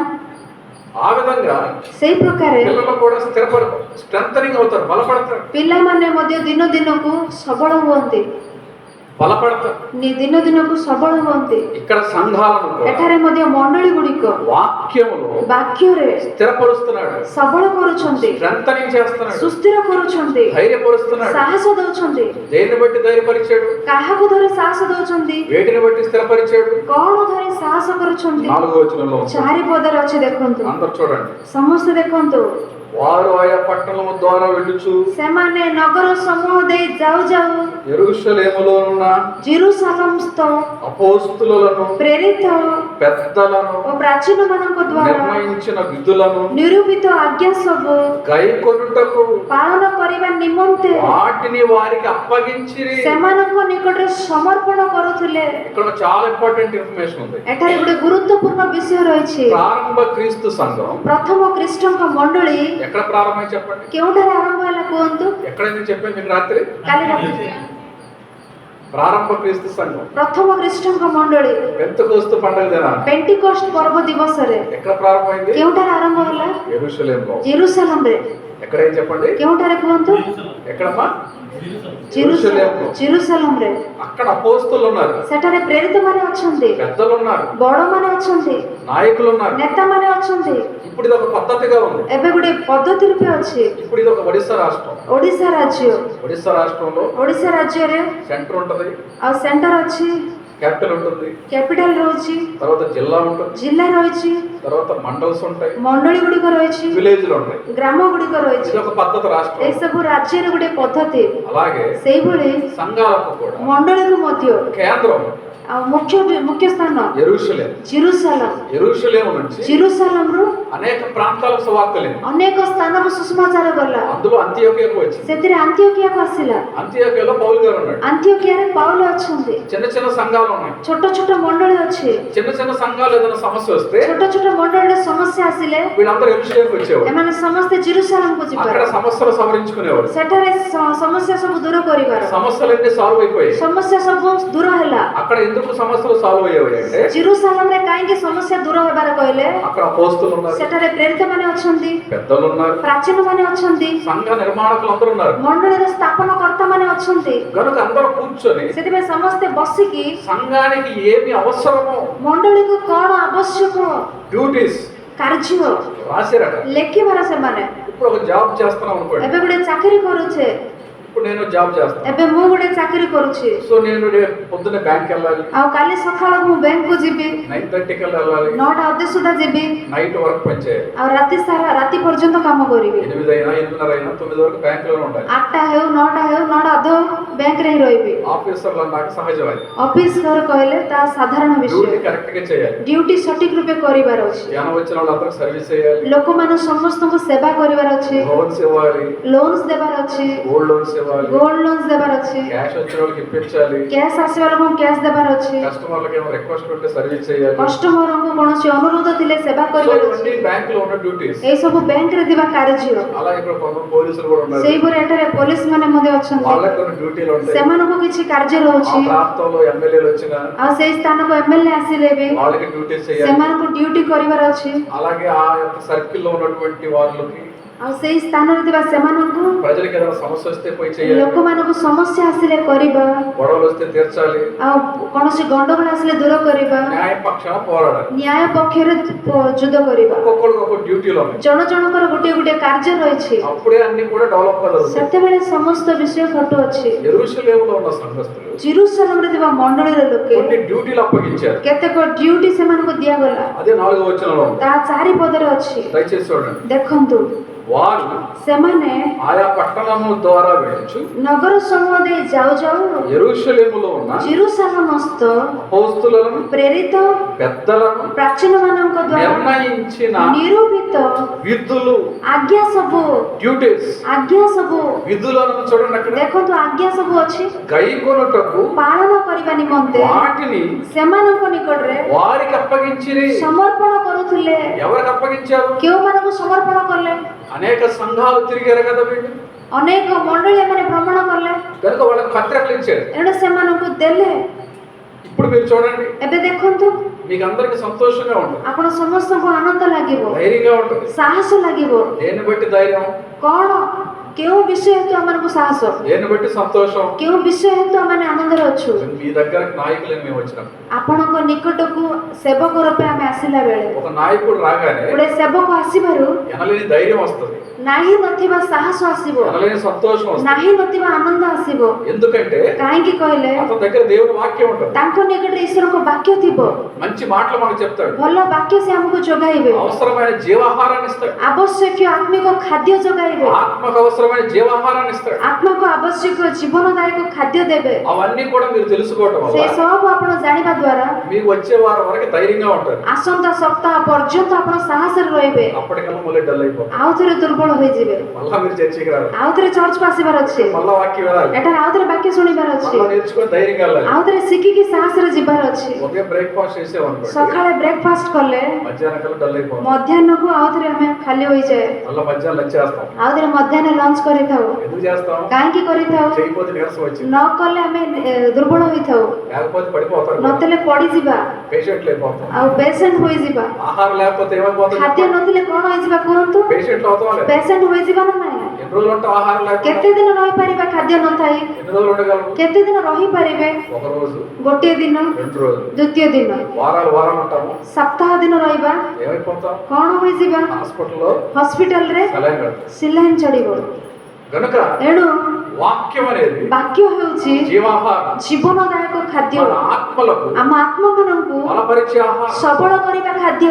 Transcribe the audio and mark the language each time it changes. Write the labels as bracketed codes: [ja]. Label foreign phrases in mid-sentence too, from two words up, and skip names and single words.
[te] ఆ విధంగా [or] ସେଇ ପ୍ରକାରେ [te] పిల్లలు కూడా స్ట్రెంథనింగ్ అవుతారు, బలపడతారు, [or] ପିଲାମାନେ ମଧ୍ୟ ଦିନ ଦିନକୁ ସବଳ ହୁଅନ୍ତି, [te] బలపడతారు. [or] ଦିନ ଦିନକୁ ସବଳ ହୁଅନ୍ତି। [te] ఇక్కడ సంఘాలను కూడా [or] ଏଠାରେ ମଧ୍ୟ ମଣ୍ଡଳୀ ଗୁଡ଼ିକ [te] వాక్యములో [or] ବାକ୍ୟରେ [te] స్థిరపరుస్తున్నాడు, [or] ସବଳ କରୁଛନ୍ତି, [te] స్ట్రెంథనింగ్ చేస్తున్నాడు, [or] ସୁସ୍ଥିର କରୁଛନ୍ତି, [te] ధైర్యపరుస్తున్నాడు. [or] ସାହସ ଦଉଛନ୍ତି। [te] దేన్ని బట్టి ధైర్యపరిచాడు? [or] କାହାକୁ ଧରି ସାହସ ଦଉଛନ୍ତି? [te] వేటిని బట్టి స్థిరపరిచాడు? [or] କଣ ଧରି ସାହସ କରୁଛନ୍ତି? [te] 4వ వచనంలో ఉంది. [or] 4 ପଦରେ ଅଛି, ଦେଖନ୍ତୁ, [te] అందరూ చూడండి. [or] ସମସ୍ତେ ଦେଖନ୍ତୁ। [te] వారు ఆయా పట్టణము ద్వారా వెళ్ళుచు [or] ସେମାନେ ନଗର ସମୂହ ଦେଇ ଯାଉ ଯାଉ [te] యెరూషలేములో ఉన్న [or] ଜେରୁସାଲେମସ୍ଥ [te] అపోస్తులను, [or] ପ୍ରେରିତ [te] పెద్దలను, [or] ଓ ପ୍ରାଚୀନ ମାନଙ୍କ ଦ୍ୱାରା [te] నిర్ణయించిన విధులను [or] ନିରୂପିତ ଆଜ୍ଞା ସବୁ [te] గైకొనుటకు [or] ପାଳନ କରିବା ନିମନ୍ତେ [te] వాటిని వారికి అప్పగించిరి. [or] ସେମାନଙ୍କ ନିକଟରେ ସମର୍ପଣ କରୁଥିଲେ। [te] ఇక్కడ చాలా [en] important information [te] ఉంది. [or] ଏଠାରେ ଗୋଟେ ଗୁରୁତ୍ୱପୂର୍ଣ୍ଣ ବିଷୟ ରହିଛି। [te] ప్రారంభ క్రీస్తు సంఘం [or] ପ୍ରଥମ ଖ୍ରୀଷ୍ଟଙ୍କ ମଣ୍ଡଳୀ [te] ఎక్కడ ప్రారంభమై చెప్పండి? [or] କେଉଁଠାରେ ଆରମ୍ଭ ହେଲା କୁହନ୍ତୁ? [te] ఎక్కడైనా చెప్పాను మీకు రాత్రి. [or] କାଲି ରାତି [te] ప్రారంభ క్రీస్తు సంఘం [or] ପ୍ରଥମ ଖ୍ରୀଷ୍ଟଙ୍କ ମଣ୍ଡଳୀ [te] పెంతెకోస్తు పండుగ దినాన [or] ପେଣ୍ଟିକୋଷ୍ଟ ପର୍ବ ଦିବସରେ [te] ఎక్కడ ప్రారంభమైంది? [or] କେଉଁଠାରେ ଆରମ୍ଭ ହେଲା? [te] యెరూషలేములో. [or] ଜେରୁସାଲେମରେ। [te] ఎక్కడైనా చెప్పండి? [or] କେଉଁଠାରେ କୁହନ୍ତୁ? [te] ఎక్కడమ్మా? యెరూషలేములో. [or] ଜେରୁସାଲେମରେ। [te] అక్కడ అపోస్తులు ఉన్నారు, [or] ସେଠାରେ ପ୍ରେରିତ ମାନେ ଅଛନ୍ତି, [te] పెద్దలు ఉన్నారు, [or] ବଡମାନେ ଅଛନ୍ତି, [te] నాయకులు ఉన్నారు. [or] ନେତାମାନେ ଅଛନ୍ତି। [te] ఇప్పుడు ఇది ఒక పద్ధతిగా ఉంది. [or] ଏବେ ଗୋଟେ ପଦ୍ଧତି ରୂପେ ଅଛି। [te] ఇప్పుడు ఇది ఒక ఒడిశా రాష్ట్రం. [or] ଓଡ଼ିଶା ରାଜ୍ୟ, [te] ఒడిశా రాష్ట్రంలో [or] ଓଡ଼ିଶା ରାଜ୍ୟରେ [te] సెంటర్ ఉంటది, [or] ଆଉ ସେଣ୍ଟର ଅଛି, [te] క్యాపిటల్ ఉంటుంది, [or] କ୍ୟାପିଟାଲ ରହୁଛି, [te] తర్వాత జిల్లా ఉంటుంది, [or] ଜିଲ୍ଲା ରହିଛି, [te] తర్వాత మండల్స్ ఉంటాయి, [or] ମଣ୍ଡଳୀ ଗୁଡ଼ିକ ରହିଛି, [te] విలేజ్లు ఉంటాయి. [or] ଗ୍ରାମ ଗୁଡ଼ିକ ରହିଛି। [te] ఇది ఒక పద్ధతి రాష్ట్రం. [or] ଏସବୁ ରାଜ୍ୟରେ ଗୋଟେ ପଦ୍ଧତି। [te] అలాగే [or] ସେଇଭଳି [te] సంఘాలకు కూడా [or] ମଣ୍ଡଳୀକୁ ମଧ୍ୟ [te] కేంద్రం [or] ଆଉ ମୁଖ୍ୟ ସ୍ଥାନ [te] యెరూషలేం. [or] ଜେରୁସାଲେମ। [te] యెరూషలేము నుంచి [or] ଜେରୁସାଲେମରୁ [te] అనేక ప్రాంతాలకు సువార్తలు, [or] ଅନେକ ସ୍ଥାନକୁ ସୁସମାଚାର ଗଲା। [te] అందులో అంతియోకియాకు వచ్చింది. [or] ସେଥିରେ ଆନ୍ତିଓକିଆକୁ ଆସିଲା। [te] అంతియోకియాలో పౌలు గారు ఉన్నాడు. [or] ଆନ୍ତିଓକିଆରେ ପାଉଲ ଅଛନ୍ତି। [te] చిన్న చిన్న సంఘాలు ఉన్నాయి. [or] ଛୋଟ ଛୋଟ ମଣ୍ଡଳୀ ଅଛି। [te] చిన్న చిన్న సంఘాలు ఏదైనా సమస్య వస్తే [or] ଛୋଟ ଛୋଟ ମଣ୍ଡଳୀରେ ସମସ୍ୟା ଆସିଲେ [te] వీళ్ళందరూ యెరూషలేంకి వచ్చేవారు. [or] ଏମାନେ ସମସ୍ତେ ଜେରୁସାଲେମକୁ [te] అక్కడ [or] ଯିବାର, [te] సమస్యలు సవరించుకునేవారు. [or] ସେଠାରେ ସମସ୍ୟା ସବୁ ଦୂର କରିବାର, [te] సమస్యలన్నీ సాల్వ్ అయిపోయాయి. [or] ସମସ୍ୟା ସବୁ ଦୂର ହେଲା। [te] అక్కడ ఎందుకు సమస్యలు సాల్వ్ అయ్యాయి అంటే [or] ଜେରୁସାଲେମରେ କାହିଁକି ସମସ୍ୟା ଦୂର ହେବାର କହିଲେ? [te] అక్కడ అపోస్తులు ఉన్నారు, [or] ସେଠାରେ ପ୍ରେରିତ ମାନେ ଅଛନ୍ତି, [te] పెద్దలు ఉన్నారు, [or] ପ୍ରାଚୀନ ମାନେ ଅଛନ୍ତି, [te] సంఘ నిర్మాణకులు అందరూ ఉన్నారు. [or] ମଣ୍ଡଳୀର ସ୍ଥାପନ କର୍ତ୍ତା ମାନେ ଅଛନ୍ତି। [te] కనుక అందరూ కూర్చొని [or] ସେଥିପାଇଁ ସମସ୍ତେ ବସିକି [te] సంఘానికి ఏమి అవసరమో [or] ମଣ୍ଡଳୀକୁ କଣ ଆବଶ୍ୟକ [te] డ్యూటీస్ [or] କାର୍ଯ୍ୟ [te] రాశారట. [or] ଲେଖିବାର ସେମାନେ। [te] ఇప్పుడు ఒక జాబ్ చేస్తున్నాం అనుకోండి. [or] ଏବେ ଗୋଟେ ଚାକିରି କରୁଛେ, [te] ఇప్పుడు నేను జాబ్ చేస్తాను. [or] ଏବେ ମୁଁ ଗୋଟେ ଚାକିରି କରୁଛି, [te] సో నేను రేపు పొద్దున్నే బ్యాంక్ వెళ్ళాలి, [or] ଆଉ କାଲି ସକାଳ ମୁଁ ବ୍ୟାଙ୍କକୁ ଯିବି, [te] 9:30 కల్లా వెళ్ళాలి, [or] 9ଟା ଅଧେ ସୁଦ୍ଧା ଯିବି, [te] నైట్ వరకు పనిచేయాలి. [or] ଆଉ ରାତି ସାରା ରାତି పର୍ଯ୍ୟନ୍ତ କାମ କରିବି। [te] 8 అయినా 8:30 అయినా 9 వరకు బ్యాంకులోనే ఉండాలి. [or] 8ଟା ହେଉ 9ଟା ହେଉ 9ଟା ଅଧ ବ୍ୟାଙ୍କରେ ହିଁ ରହିବି। [te] ఆఫీసర్లు అన్నాక సహజమే. [or] ଅଫିସ ଘର କହିଲେ ତା ସାଧାରଣ [te] డ్యూటీ [or] ବିଷୟ। [te] కరెక్ట్ గా చేయాలి. [or] ଡ୍ୟୁଟି ସଠିକ ରୂପେ କରିବାର ଅଛି। [te] జ్ఞానం వచ్చిన వాళ్ళందరూ సర్వీస్ చేయాలి, [or] ଲୋକମାନେ ସମସ୍ତଙ୍କୁ ସେବା କରିବାର ଅଛି, [te] లోన్స్ ఇవ్వాలి, [or] ଲୋନ୍ସ ଦେବାର ଅଛି, [en] gold loans [te] ఇవ్వాలి, [en] gold loans [or] ଦେବାର ଅଛି, [te] క్యాష్ వచ్చిన వాళ్ళకి ఇప్పించాలి, [or] କ୍ୟାସ୍ ଆସିବା ଲୋକଙ୍କୁ କ୍ୟାସ୍ ଦେବାର ଅଛି, [te] కస్టమర్లకి ఏమో రిక్వెస్ట్ ఉంటే సర్వీస్ చేయాలి. [or] କଷ୍ଟମରଙ୍କୁ କୌଣସି ଅନୁରୋଧ ଥିଲେ ସେବା [te] సో [or] କରିବାର [te] ఇవన్నీ [or] ଅଛି। [te] బ్యాంక్ లో ఉన్న డ్యూటీస్. [or] ଏଇ ସବୁ ବ୍ୟାଙ୍କରେ ଥିବା କାର୍ଯ୍ୟ। [te] అలా ఇక్కడ కొంత పోలీసులు కూడా ఉన్నారు, [or] ସେଇପରି ଏଠାରେ ପୋଲିସ ମାନେ ମଧ୍ୟ ଅଛନ୍ତି, [te] వాళ్ళకి కొన్ని డ్యూటీలు ఉంటాయి. [or] ସେମାନଙ୍କୁ କିଛି କାର୍ଯ୍ୟ [te] ఆ [or] ରହୁଛି। [te] ప్రాంతంలో ఎమ్మెల్యేలు వచ్చినా [or] ଆଉ ସେଇ స్ଥାନକୁ ଏମଏଲଏ ଆସିଲେ ବି [te] వాళ్ళకి డ్యూటీస్ చేయాలి. [or] ସେମାନଙ୍କୁ ଡ୍ୟୁଟି କରିବାର ଅଛି। [te] అలాగే ఆ యొక్క సర్కిల్ లో ఉన్నటువంటి వాళ్ళకి [or] ଆଉ ସେଇ ସ୍ଥାନରେ ଥିବା ସେମାନଙ୍କୁ [te] ప్రజలకు ఏదైనా సమస్య వస్తే పోయి చేయాలి, [or] ଲୋକମାନଙ୍କୁ ସମସ୍ୟା ଆସିଲେ କରିବା, [te] గొడవలు వస్తే తీర్చాలి, [or] ଆଉ କୌଣସି ଗଣ୍ଡଗୋଳ ଆସିଲେ ଦୂର କରିବା, [te] న్యాయ పక్షాన పోరాడాలి. [or] ନ୍ୟାୟ పକ୍ଷରେ ଯୁଦ୍ଧ କରିବା. [te] ఒక్కొక్కరికి ఒక్కొక్క డ్యూటీలు ఉన్నాయి. [or] ଜଣ ଜଣଙ୍କର ଗୋଟିଏ ଗୋଟିଏ କାର୍ଯ୍ୟ ରହିଛି. [te] అప్పుడే అన్ని కూడా డెవలప్ కలుగుతాయి. [or] ସେତେବେଳେ ସମସ୍ତ ବିଷୟ ଘଟୁଅଛି. [te] యెరూషలేములో ఉన్న సంఘస్థులు [or] ଜେରୁସାଲେମରେ ଥିବା ମଣ୍ଡଳୀର ଲୋକେ [te] కొన్ని డ్యూటీలు అప్పగించారు. [or] କେତେକ ଡ୍ୟୁଟି ସେମାନଙ୍କୁ ଦିଆଗଲା. [te] అదే 4వ వచనంలో ఉంది. [or] ତାହା 4 ପଦରେ ଅଛି. [te] దయచేసి చూడండి. [or] ଦେଖନ୍ତୁ, [te] వారు [or] ସେମାନେ [te] ఆయా పట్టణము ద్వారా వెళ్ళచ్చు [or] ନଗର ସମୂହ ଦେଇ ଯାଉ ଯାଉ [te] యెరూషలేములో ఉన్న [or] ଜେରୁସାଲେମସ୍ଥ [te] అపోస్తలులను [or] ପ୍ରେରିତ [te] పెద్దలను [or] ପ୍ରାଚୀନମାନଙ୍କ ଦ୍ୱାରା [te] నిర్ణయించిన [or] ନିରୂପିତ [te] విధులు, [or] ଆଜ୍ଞା ସବୁ, [te] డ్యూటీస్, [or] ଆଜ୍ଞା ସବୁ, [te] విధులను చూడండి. అక్కడ [or] ଦେଖନ୍ତୁ ଆଜ୍ଞା ସବୁ ଅଛି. [te] గైకొనుటకు [or] ପାଳନ କରିବା ନିମନ୍ତେ [te] వాటిని [or] ସେମାନଙ୍କ ନିକଟରେ [te] వారికి అప్పగించిరి. [or] ସମର୍ପଣ କରୁଥିଲେ. [te] ఎవరికి అప్పగించారు? [or] କେଉଁମାନଙ୍କୁ ସମର୍ପଣ କଲେ? [te] అనేక సంఘాలు తిరిగారు కదా వీళ్ళు, [or] ଅନେକ ମଣ୍ଡଳୀ ଏମାନେ ଭ୍ରମଣ କଲେ, [te] కనుక వాళ్ళకి పత్రికలు ఇచ్చారు. [or] ଏଣୁ ସେମାନଙ୍କୁ ଦେଲେ. [te] ఇప్పుడు మీరు చూడండి, [or] ଏବେ ଦେଖନ୍ତୁ, [te] మీకు అందరికి సంతోషంగా ఉంటుంది, [or] ଆପଣ ସମସ୍ତଙ୍କୁ ଆନନ୍ଦ ଲାଗିବ, [te] ధైర్యంగా ఉంటుంది. [or] ସାହସ ଲାଗିବ. [te] దేన్ని బట్టి ధైర్యం? [or] କ'ଣ? କେଉଁ ବିଷୟ ହେତୁ ଆମମାନଙ୍କୁ ସାହସ? [te] దేన్ని బట్టి సంతోషం? [or] କେଉଁ ବିଷୟ ହେତୁ ଆମେ ଆନନ୍ଦରେ ଅଛୁ? [te] మీ దగ్గరకు నాయకులని మేము వచ్చినాం. [or] ଆପଣଙ୍କ ନିକଟକୁ ସେବକ ରୂପେ ଆମେ ଆସିଲା ବେଳେ [te] ఒక నాయకుడు రాగానే [or] ଗୋଟେ ସେବକ ଆସିବାରୁ [te] ఎనలేని ధైర్యం వస్తుంది, [or] ନାହିଁ ନଥିବା ସାହସ ଆସିବ, [te] ఎనలేని సంతోషం వస్తుంది. [or] ନାହିଁ ନଥିବା ଆନନ୍ଦ ଆସିବ. [te] ఎందుకంటే [or] କାହିଁକି କହିଲେ? [te] అతని దగ్గర దేవుని వాక్యం ఉంటుంది. [or] ତାଙ୍କ ନିକଟରେ ଈଶ୍ୱରଙ୍କ ବାକ୍ୟ ଥିବ. [te] మంచి మాటలు మనకు చెప్తాడు. [or] ଭଲ ବାକ୍ୟ ସେ ଆମକୁ ଯୋଗାଇବେ. [te] అవసరమైన జీవాహారాన్ని ఇస్తాడు. [or] ଆବଶ୍ୟକୀୟ ଆତ୍ମିକ ଖାଦ୍ୟ ଯୋଗାଇବେ. [te] ఆత్మకు అవసరమైన జీవాహారాన్ని ఇస్తాడు. [or] ଆତ୍ମାକୁ ଆବଶ୍ୟକ ଜୀବନଦାୟକ ଖାଦ୍ୟ ଦେବେ. [te] అవన్నీ కూడా మీరు తెలుసుకోవటం [or] ସେ [te] వల్ల [or] ସବୁ ଆପଣ ଜାଣିବା ଦ୍ୱାରା [te] మీకు వచ్చే వారం వరకు ధైర్యంగా ఉంటారు. [or] ଆସନ୍ତା ସପ୍ତାହ ପର୍ଯ୍ୟନ୍ତ ଆପଣ ସାହସରେ ରହିବେ. [te] అప్పటికల్లా మళ్ళీ డల్ అయిపోతారు. [or] ଆଉ ଥରେ ଦୁର୍ବଳ ହୋଇଯିବେ. [te] మళ్ళా మీరు చర్చికి రారు, [or] ଆଉ ଥରେ ଚର୍ଚ୍ଚକୁ ଆସିବାର ଅଛି. [te] మళ్ళా వాక్యం వినాలి, [or] ଏଠାରେ ଆଉ ଥରେ ବାକ୍ୟ ଶୁଣିବାର ଅଛି. [te] మళ్ళా నేర్చుకొని ధైర్యంగా వెళ్ళాలి. [or] ଆଉ ଥରେ ଶିଖିକି ସାହସରେ ଯିବାର ଅଛି. [te] ఉదయం బ్రేక్ఫాస్ట్ చేసేవనుకోండి, [or] ସକାଳେ ବ୍ରେକଫାଷ୍ଟ କଲେ [te] మధ్యాహ్నం కల్లా డల్ అయిపోతాం. [or] ମଧ୍ୟାହ୍ନକୁ ଆଉ ଥରେ ଆମେ ଖାଲି ହୋଇଯାଏ. [te] మళ్ళా మధ్యాహ్నం లంచ్ చేస్తాం. [or] ଆଉ ଥରେ ମଧ୍ୟାହ୍ନ ଲଞ୍ଚ କରିଥାଉ. [te] ఎందుకు చేస్తాం? [or] କାହିଁକି କରିଥାଉ? [te] చేయకపోతే నీరసం వచ్చింది, [or] ନ କଲେ ଆମେ ଦୁର୍ବଳ ହୋଇଥାଉ, [te] లేకపోతే పడిపోతారు, [or] ନଦେଲେ ପଡ଼ିଯିବା, [te] పేషెంట్లు అయిపోతాం. [or] ଆଉ ପେସେଣ୍ଟ ହୋଇଯିବା. [te] ఆహారం లేకపోతే ఏమైపోతుంది? [or] ଖାଦ୍ୟ ନଥିଲେ କ'ଣ ହୋଇଯିବା କୁହନ୍ତୁ? [te] పేషెంట్లు అవుతాం. లేదు [or] ପେସେଣ୍ଟ ହୋଇଯିବା ନା ନାହିଁ? [te] ఎన్ని రోజులు ఉంటాం ఆహారం లేకపోతే? [or] କେତେ ଦିନ ରହିପାରିବା ଖାଦ୍ୟ ନଥାଇ? [te] ఎన్ని రోజులు ఉండగలరు? [or] କେତେ ଦିନ ରହିପାରିବେ? [te] ఒక రోజు, [or] ଗୋଟିଏ ଦିନ, [te] 2 రోజులు, [or] ଦ୍ୱିତୀୟ ଦିନ, [te] వారం ఉంటాము. [or] ସପ୍ତାହ ଦିନ ରହିବା, [te] ఏమైపోతాం? [or] କ'ଣ ହୋଇଯିବା? [te] హాస్పిటల్లో [or] ହସ୍ପିଟାଲରେ [te] సెలైన్ కడతాం. [or] ସିଲାଇନ୍ ଚଢ଼ିବ. [te] కనుక [or] ଏଣୁ [te] వాక్యం అనేది [or] ବାକ୍ୟ ହେଉଛି [te] జీవాహారం, [or] ଜୀବନଦାୟକ ଖାଦ୍ୟ. [te] మన ఆత్మలకు [or] ଆମ ଆତ୍ମମାନଙ୍କୁ [te] బలపరిచే ఆహారం. [or] ସବଳ କରିବା ଖାଦ୍ୟ.